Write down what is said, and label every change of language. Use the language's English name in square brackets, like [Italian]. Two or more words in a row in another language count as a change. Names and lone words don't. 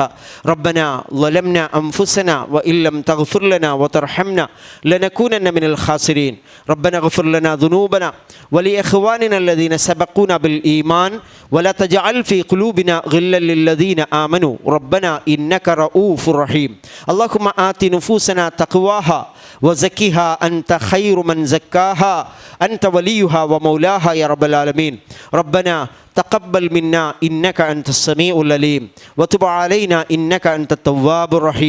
[Arabic] ربنا ظلمنا أنفسنا وإن لم تغفر لنا وترحمنا لنكونن من الخاسرين. ربنا اغفر لنا ذنوبنا ولإخواننا الذين سبقونا بالإيمان ولا تجعل في قلوبنا غلا للذين آمنوا ربنا إنك رؤوف رحيم. اللهم آت نفوسنا تقواها وزكها أنت خير من زكاها أنت وليها ومولاها يا رب العالمين. ربنا تقبل منا إنك أنت السميع العليم وتب علينا إنك أنت التواب الرحيم.